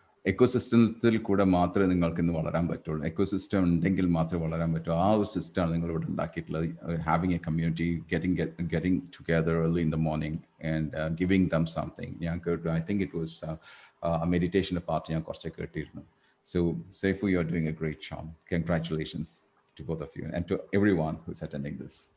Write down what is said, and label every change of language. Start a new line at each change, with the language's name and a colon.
Malayalam: എക്കോസിസ്റ്റത്തിൽ കൂടെ മാത്രമേ നിങ്ങൾക്ക് ഇന്ന് വളരാൻ പറ്റുള്ളൂ. എക്കോസിസ്റ്റം ഉണ്ടെങ്കിൽ മാത്രമേ വളരാൻ പറ്റൂ. ആ ഒരു സിസ്റ്റമാണ് നിങ്ങൾ ഇവിടെ ഉണ്ടാക്കിയിട്ടുള്ളത്.
English: Having a community, getting together early in the morning and giving them something.
Malayalam: ഞാൻ കേട്ടു,
English: I think it was
Malayalam: മെഡിറ്റേഷൻ്റെ part ഞാൻ കുറച്ച് കേട്ടിരുന്നു.
English: So Saifu, you are doing a great job. Congratulations to both of you and to everyone who's attending this.